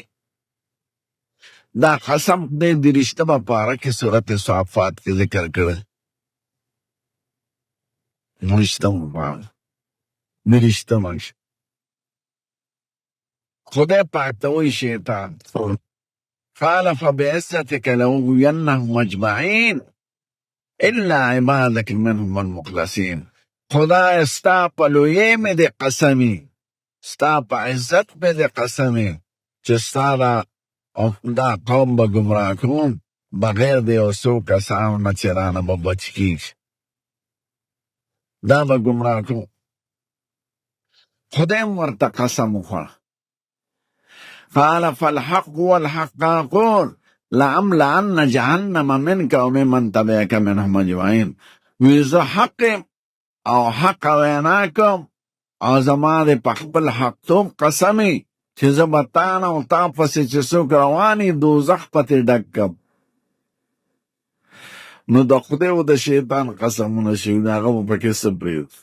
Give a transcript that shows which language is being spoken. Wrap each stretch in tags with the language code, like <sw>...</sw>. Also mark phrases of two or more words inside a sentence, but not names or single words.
<ps>دا قسم خدای 30مه پاره کې سورت صافات کې ذکر کړی. 29مه پاره 30مه خدای پاک ته وایي شیطان</ps> <ar>قال فبعزتك لأغوينهم أجمعين إلا عبادك منهم المخلصين.</ar> <ps>خدای ستا په لویۍ مې دې قسمي، ستا په عزت مې دې قسمي چې ستا دا قوم به ګمراه کوم بغیر د یو څو کسانو نه چې رانه به بچ کېږي. دا به ګمراه کوم. خدای هم ورته قسم وخوړه.</ps> <ar>قال فالحق والحق أقول لأملأن جهنم منك وممن تبعك منهم أجمعين.</ar> <ps>وی زه حق او حق وینا کوم او زما د په خپل حقتوب قسمي چې زه به تا نه او تا پسې چې څوک رواني دوزخ پتې ډک کړم. نو د خدای او د شیطان قسمونه شوي د هغه به پکې څه پرېږدو.</ps>